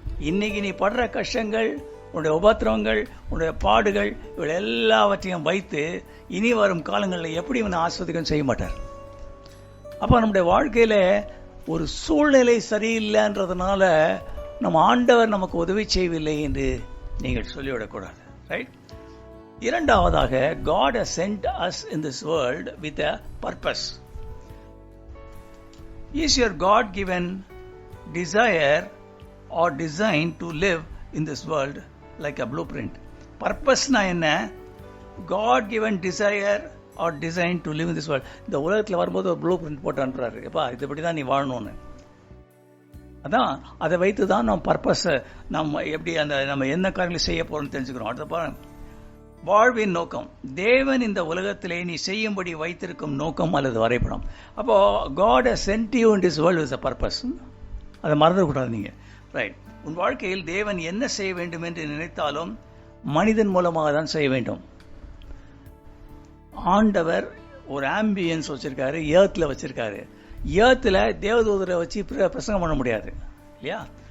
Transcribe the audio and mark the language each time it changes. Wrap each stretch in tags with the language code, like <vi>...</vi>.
<ta>இன்னைக்கு நீ படுற கஷ்டங்கள், உன்னுடைய உபத்திரவங்கள், உன்னுடைய பாடுகள், இவள் எல்லாவற்றையும் வைத்து இனி வரும் காலங்களில் எப்படி இவனை ஆஸ்வதிக்கம் செய்ய மாட்டார். அப்போ நம்முடைய வாழ்க்கையில் ஒரு சூழ்நிலை சரியில்லைன்றதுனால நம்ம ஆண்டவர் நமக்கு உதவி செய்யவில்லை என்று நீங்கள் சொல்லிவிடக்கூடாது. ரைட்?</ta> <en>இரண்டாவதாக, God has sent us in this world with a purpose. Is your God-given desire or design to live in this world like a blueprint?</en> <ta>Purpose-na என்ன?</ta> <en>God-given desire or design to live in this world.</en> <ta>இந்த உலகத்தில் வரும்போது ஒரு blue print போட்டு அனுப்புறாரு. எப்பா இதுபடி தான் நீ வாழணும்னு. அதான் அதை வைத்து தான் நம்ம பர்பஸ், நம்ம எப்படி அந்த நம்ம என்ன காரியங்கள் செய்ய போறோம்னு தெரிஞ்சுக்கிறோம். அடுத்த பாருங்க, வாழ்வின் நோக்கம். தேவன் இந்த உலகத்திலே நீ செய்யும்படி வைத்திருக்கும் நோக்கம் அல்லது வரைபடம்.</ta> <en>அப்போ God has sent you in this world with a purpose.</en> <ta>அதை மறந்துடக்கூடாது நீங்க. ரைட். உன் வாழ்க்கையில் தேவன் என்ன செய்ய வேண்டும் என்று நினைத்தாலும் மனிதன் மூலமாக தான் செய்ய வேண்டும். ஆண்டவர் ஒரு ஆம்பியன்ஸ் வச்சிருக்காரு, ஏர்த்ல வச்சிருக்காரு. ஏர்த்ல தேவதூதரை வச்சு பிரசங்கம் பண்ண முடியாது இல்லையா?</ta>